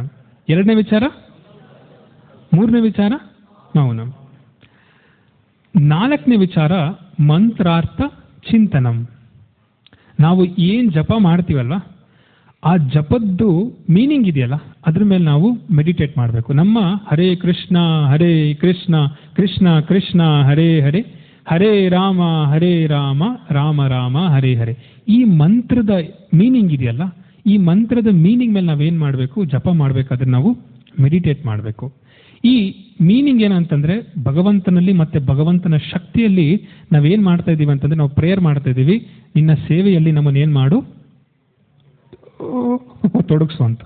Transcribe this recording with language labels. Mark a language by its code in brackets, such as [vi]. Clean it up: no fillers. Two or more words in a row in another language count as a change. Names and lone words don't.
[kn] ಎರಡನೇ ವಿಚಾರ, ಮೂರನೇ ವಿಚಾರ ಮೌನಂ. 4ನೇ ವಿಚಾರ [sa] ಮಂತ್ರಾರ್ಥ ಚಿಂತನಂ. [kn] ನಾವು ಏನು ಜಪ ಮಾಡ್ತೀವಲ್ವ, ಆ ಜಪದ್ದು ಮೀನಿಂಗ್ ಇದೆಯಲ್ಲ, ಅದ್ರ ಮೇಲೆ ನಾವು ಮೆಡಿಟೇಟ್ ಮಾಡಬೇಕು. [sa] ನಮ್ಮ ಹರೇ ಕೃಷ್ಣ ಕೃಷ್ಣ ಕೃಷ್ಣ ಹರೇ ಹರೇ, ಹರೇ ರಾಮ ರಾಮ ರಾಮ ಹರೇ ಹರೇ. [kn] ಈ ಮಂತ್ರದ ಮೀನಿಂಗ್ ಇದೆಯಲ್ಲ, ಈ ಮಂತ್ರದ ಮೀನಿಂಗ್ ಮೇಲೆ ನಾವೇನು ಮಾಡಬೇಕು? ಜಪ ಮಾಡಬೇಕಾದ್ರೆ ನಾವು ಮೆಡಿಟೇಟ್ ಮಾಡಬೇಕು. ಈ ಮೀನಿಂಗ್ ಏನಂತಂದರೆ ಭಗವಂತನಲ್ಲಿ ಮತ್ತು ಭಗವಂತನ ಶಕ್ತಿಯಲ್ಲಿ ನಾವೇನು ಮಾಡ್ತಾ ಇದ್ದೀವಿ ಅಂತಂದರೆ, ನಾವು ಪ್ರೇಯರ್ ಮಾಡ್ತಾ ಇದ್ದೀವಿ, ನಿನ್ನ ಸೇವೆಯಲ್ಲಿ ನಮ್ಮನ್ನು ಏನು ಮಾಡು, ತೊಡಗಿಸು ಅಂತ.